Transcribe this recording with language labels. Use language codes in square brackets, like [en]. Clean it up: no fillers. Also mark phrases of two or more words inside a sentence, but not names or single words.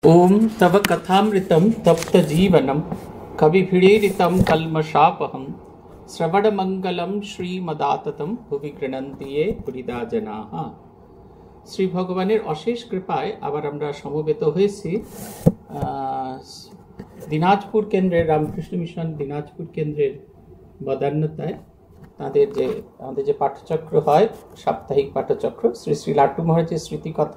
[sa] ओम तव कथामृतं तप्तजीवनं कविभिरीडितं कल्मषापहं श्रवणमंगलं श्रीमदाततं भुवि गृह्णन्ति ये पुरिदा जनाः। [bn] শ্রী ভগবানের অশেষ কৃপায় আবার আমরা সমবেত হয়েছি দিনাজপুর কেন্দ্রের রামকৃষ্ণ মিশন দিনাজপুর কেন্দ্রের বদান্যতায় তাদের আমাদের যে পাঠচক্র হয় সাপ্তাহিক পাঠচক্র শ্রী শ্রী লাট্টু মহারাজের স্মৃতিকথা।